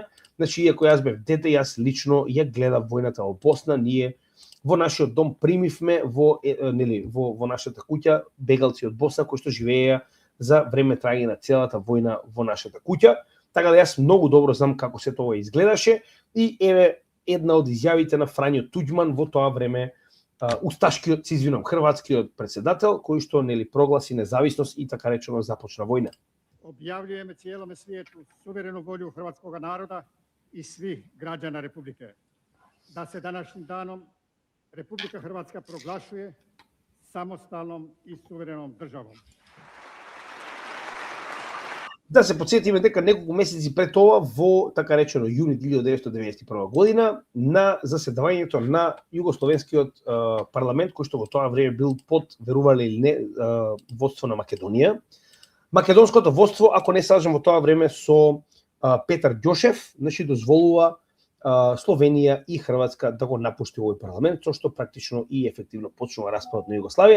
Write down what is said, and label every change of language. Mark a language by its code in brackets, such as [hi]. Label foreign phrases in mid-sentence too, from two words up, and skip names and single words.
[mk] Значи, иако јас бев дете, јас лично ја гледав војната во Босна, ние во нашиот дом примивме во нашата куќа бегалци од Босна кои што живееја за време трагање на целата војна во нашата куќа. Така да јас многу добро знам како се тоа изгледаше и еве една од изјавите на Фрањо Туѓман во тоа време, усташкиот, хрватскиот председател, кој што прогласи независност и така речено започна војна. [hr] Објавljujeme cijelome svijetu suverenu volju hrvatskog naroda i svih građana Republike. Da se današnjim danom Republika Hrvatska proglašuje samostalnom i suverenom državom. [mk] Да се подсетиме дека неколку месеци пред ова, во така речено јуни 1991 година, на заседавањето на југословенскиот парламент, кој што во тоа време бил под, верувале или не, водство на Македонија, македонското водство, ако не се лажам, во тоа време со Петар Ѓошев, значи дозволува Словенија и Хрватска да го напушти овој парламент, со што практично и ефективно почнува распадот на Југославија.